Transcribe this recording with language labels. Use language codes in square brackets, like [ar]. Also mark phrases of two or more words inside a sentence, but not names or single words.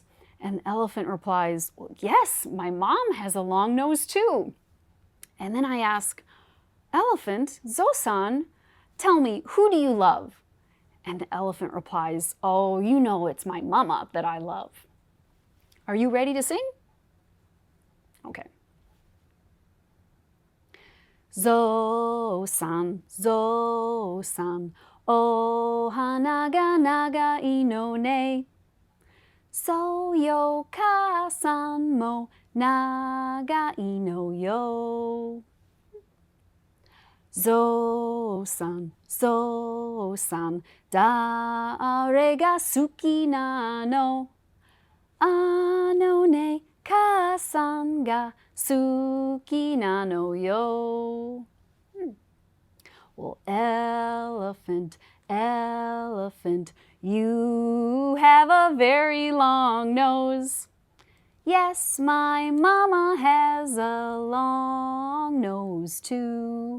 [en] And the elephant replies, "Well, yes, my mom has a long nose too." And then I ask, "Elephant, Zousan, tell me, who do you love?" And the elephant replies, "Oh, you know it's my mama that I love." Are you ready to sing? Okay. [ja] ぞうさん、ぞうさん、おはなが ながいのね. そうよ かあさんも ながいのよ. ぞうさん、ぞうさん、だれが すきなの? あのね かあさんが すきなのよ. [en] Well, elephant, elephant, you have a very long nose. Yes, my mama has a long nose too.